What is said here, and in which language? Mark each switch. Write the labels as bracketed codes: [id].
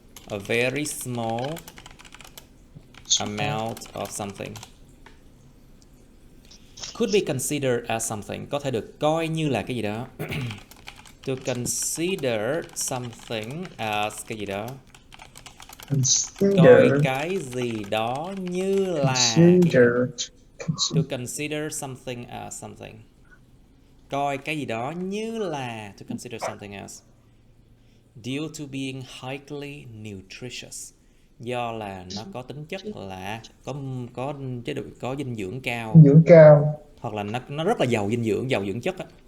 [en] A very small amount of something. Could be considered as something, [vi] có thể được coi như là cái gì đó. [en] To consider something as [vi] cái gì đó. Coi cái gì đó như là cái gì đó. [en] To consider something as something. [vi] Coi cái gì đó như là. [en] To consider something as. Due to being highly nutritious. [vi] Do là nó có tính chất là có chế độ có dinh dưỡng cao. Hoặc là nó rất là giàu dưỡng chất á.